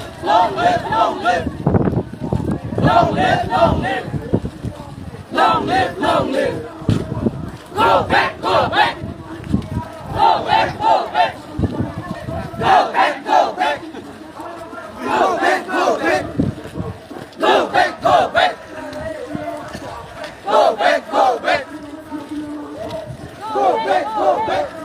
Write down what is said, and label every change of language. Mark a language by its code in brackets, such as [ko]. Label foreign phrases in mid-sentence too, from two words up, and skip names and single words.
[en] Long live, long live. Long live, long live. Long live, long live. Go back, go back. Go back, go back. Go back, go back. Go back, go back. Go back, go back. Go back, go back. Go back, go back.